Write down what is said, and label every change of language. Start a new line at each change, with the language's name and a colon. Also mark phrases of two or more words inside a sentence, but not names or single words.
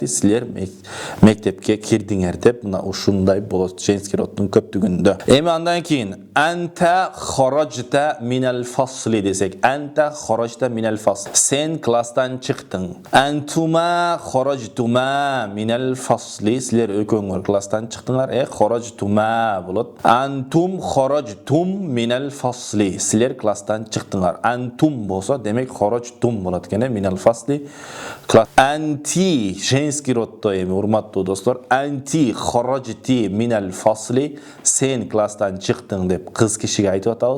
Kyrgyz: Силер мектепке кирдиңер деп, мына ушундай болот
Russian: женский роддун
Kyrgyz: көптүгүндө. Эми андан кийин
Arabic: أنت خرجت من الفصل
Kyrgyz: десек.
Arabic: أنت خرجت من الفصل.
Kyrgyz: Сен класстан чыктың.
Arabic: أنتما خرجتما من الفصل.
Kyrgyz: Силер экөөңөр класстан чыктыңар. Хорожтума болот.
Arabic: أنتم خرجتم من الفصل.
Kyrgyz: Силер класстан чыктыңар. Антум болсо, демек хорожтум болот экен,
Arabic: من الفصل. Анти
Russian: женский роддо,
Kyrgyz: эми урматтуу достор,
Arabic: أنت خرجت من الفصل.
Kyrgyz: Сен класстан чыктың деп кыз кишиге айтып атабыз.